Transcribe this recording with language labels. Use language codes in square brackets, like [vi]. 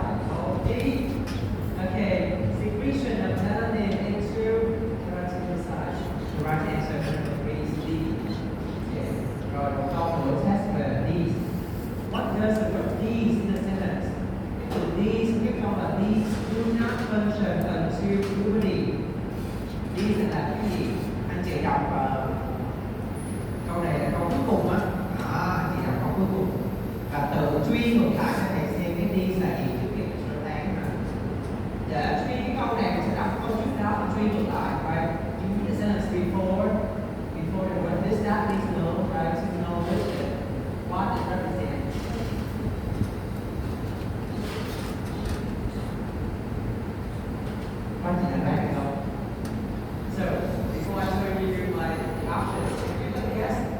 [en] Or D, okay, secretion of melanin into keratinocytes. The right answer is D. Yes. [vi] Rồi, câu hỏi test về these. [en] What does the word these in the sentence? So these, [vi] cái câu là [en] these do not function until puberty. [vi] These là cái gì? Anh chị đọc câu này là câu cuối cùng á. Anh chị đọc câu cuối cùng. Và tự truy ngược lại cho thầy xem cái these là gì trước khi mình sửa án mà. Để truy cái câu này mình sẽ đọc câu trước đó và truy ngược lại. Right? [en] You need the sentence before the word this, that, these, no, right? To know which what it represents. What did I back it up? So, before I show you like the options, you can guess.